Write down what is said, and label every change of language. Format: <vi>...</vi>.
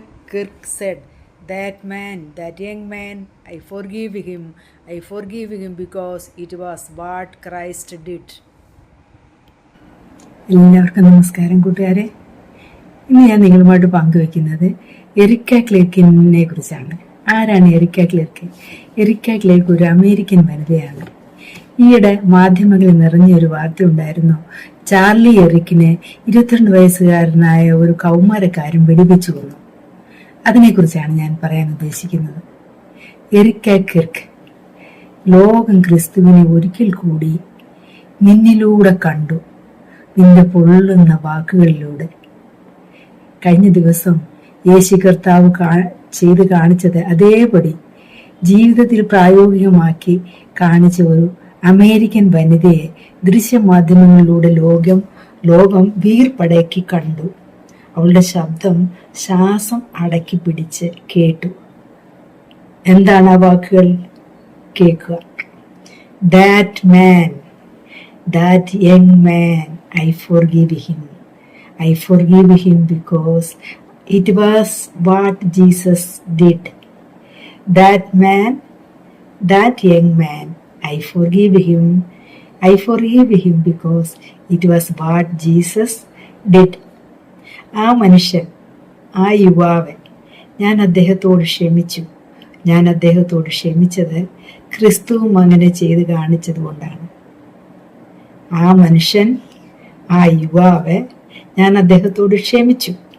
<en>Kirk said, that young man, I forgive him because it was what Christ did.</en> <ml>എല്ലാവർക്കും നമസ്കാരം കൂട്ടുകാരെ. ഇന്ന് ഞാൻ നിങ്ങളുമായിട്ട് പങ്കുവെക്കുന്നത് എറിക്ക ക്ലെർക്കിനെ കുറിച്ചാണ്. ആരാണ് എറിക്ക ക്ലെർക്ക്? എറിക്ക ക്ലെർക്ക് ഒരു അമേരിക്കൻ വനിതയാണ്. ഈയിടെ മാധ്യമങ്ങളിൽ നിറഞ്ഞൊരു വാർത്ത ഉണ്ടായിരുന്നു. ചാർലി എറിക്കിനെ 22 വയസ്സുകാരനായ ഒരു കൗമാരക്കാരൻ വെടിവെച്ചു കൊന്നു. അതിനെക്കുറിച്ചാണ് ഞാൻ പറയാൻ ഉദ്ദേശിക്കുന്നത്. എറിക്ക ക്ലെർക്ക് ലോകം ക്രിസ്തുവിനെ ഒരിക്കൽ കൂടി നിന്നിലൂടെ കണ്ടു, നിന്റെ പൊള്ളുന്ന വാക്കുകളിലൂടെ. കഴിഞ്ഞ ദിവസം യേശു കർത്താവ് ചെയ്ത് കാണിച്ചത് അതേപടി ജീവിതത്തിൽ പ്രായോഗികമാക്കി കാണിച്ച ഒരു അമേരിക്കൻ വനിതയെ ദൃശ്യമാധ്യമങ്ങളിലൂടെ ലോകം വീർപ്പടക്കി കണ്ടു. അവളുടെ ശബ്ദം ശ്വാസം അടക്കി പിടിച്ച് കേട്ടു. എന്താണ് ആ വാക്കുകൾ? കേൾക്കുക.</ml> <en>That man, that young man, I forgive him. I forgive him because it was what Jesus did. That man, that young man, I forgive him. I forgive him because it was what Jesus did.</en> <ml>ആ മനുഷ്യൻ, ആ യുവാവൻ, ഞാൻ അദ്ദേഹത്തോട് ക്ഷമിച്ചു. ഞാൻ അദ്ദേഹത്തോട് ക്ഷമിച്ചത് ക്രിസ്തുവും അങ്ങനെ ചെയ്ത് കാണിച്ചത് കൊണ്ടാണ്. ആ മനുഷ്യൻ, ആ യുവാവ്, ഞാൻ അദ്ദേഹത്തോട് ക്ഷമിച്ചു.</ml>